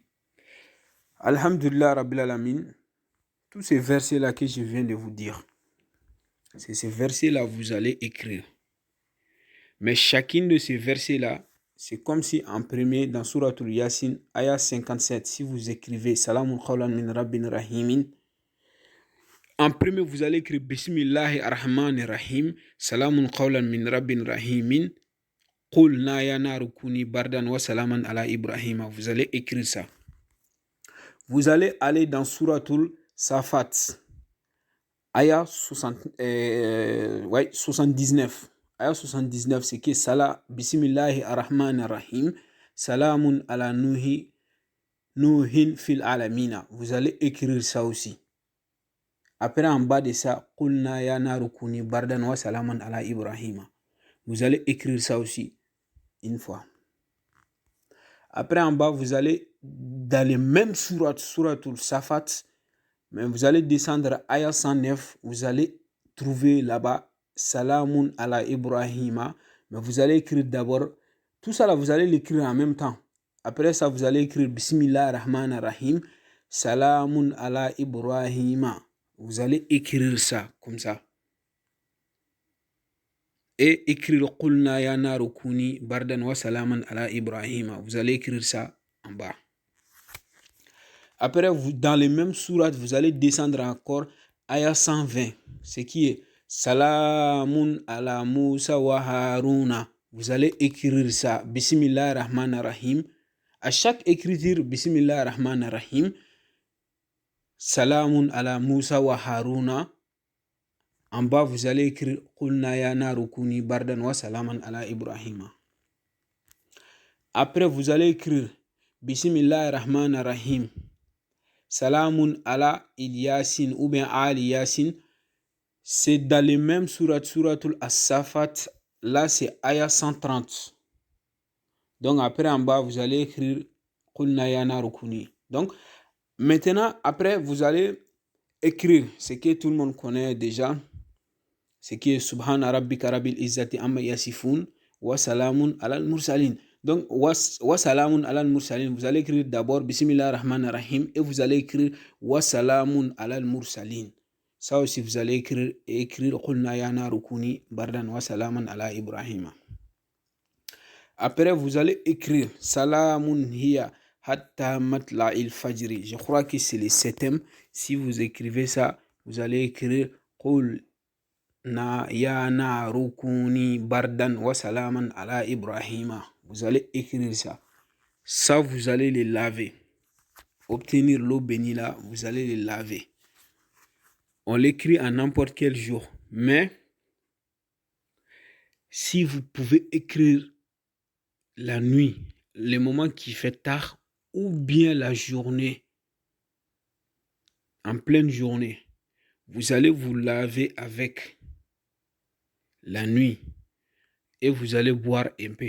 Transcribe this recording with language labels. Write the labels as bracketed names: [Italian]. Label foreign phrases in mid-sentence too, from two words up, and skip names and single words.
[Arabic] الحمد لله رب العالمين. [French] Tous ces versets-là que je viens de vous dire, c'est ces versets-là que vous allez écrire. Mais chacune de ces versets-là, c'est comme si en premier, dans Suratul Yasin, ayah 57, si vous écrivez [Arabic] سلام قولا من رب رحيم, [French] en premier, vous allez écrire [Arabic] بسم الله الرحمن الرحيم سلام قولا من رب رحيم قل نا يا نار كوني بردا وسلاما على إبراهيم. [French] Vous allez écrire ça. Vous allez aller dans Suratul Safat, ayah 79. Ayah 79, c'est que Salah, [Arabic] بسم الله الرحمن الرحيم سلام على نوح في العالمين. [French] Vous allez écrire ça aussi. Après, en bas de ça, [Arabic] قلنا يا نار كوني بردا وسلاما على إبراهيم. [French] Vous allez écrire ça aussi une fois. Après, en bas, vous allez dans les mêmes suratul Safat, mais vous allez descendre à ayah 109, vous allez trouver là-bas [Arabic] سلام على إبراهيم, [French] mais vous allez écrire d'abord, tout ça là, vous allez l'écrire en même temps. Après ça, vous allez écrire [Arabic] بسم الله الرحمن الرحيم سلام على إبراهيم. [French] Vous allez écrire ça comme ça. et écrire [Arabic] قلنا يا نار كوني بردا وسلاما على إبراهيم. [French] Vous allez écrire ça en bas. Après, dans les mêmes sourates, vous allez descendre encore ayah 120, ce qui est [Arabic] سلام على موسى وهارون. [French] Vous allez écrire ça, [Arabic] بسم الله الرحمن الرحيم. [French] À chaque écriture, [Arabic] بسم الله الرحمن الرحيم سلام على موسى وهارون. [French] En bas, vous allez écrire [Arabic] قلنا يا نار كوني بردا وسلاما على إبراهيم. [French] Après, vous allez écrire [Arabic] بسم الله الرحمن الرحيم سلام على إلياسين [French] ou bien [Arabic] آل ياسين. [French] C'est dans les mêmes suratul As-Safat. Là, c'est ayah 130. Donc, après, en bas, vous allez écrire [Arabic] قلنا يا نار كوني. [French] Donc, maintenant, après, vous allez écrire ce que tout le monde connaît déjà. Ce qui est [Arabic] سبحان ربك رب العزة عما يصفون وسلام على المرسلين. Donc, وسلام على المرسلين, [French] vous allez écrire d'abord [Arabic] بسم الله الرحمن الرحيم [French] et vous allez écrire [Arabic] وسلام على المرسلين. [French] Ça aussi, vous allez écrire [Arabic] قلنا يا نار كوني بردا وسلاما على إبراهيم. [French] Après, vous allez écrire [Arabic] سلام هي حتى مطلع الفجر. [French] Je crois que c'est le 7e. Si vous écrivez ça, vous allez écrire [Arabic] قلنا يا نار كوني بردا وسلاما على إبراهيم. [French] Vous allez écrire ça. Ça, vous allez les laver. Obtenir l'eau bénie là, vous allez les laver. On l'écrit à n'importe quel jour. Mais, si vous pouvez écrire la nuit, les moments qui fait tard, ou bien la journée, en pleine journée, vous allez vous laver avec la nuit et vous allez boire un peu.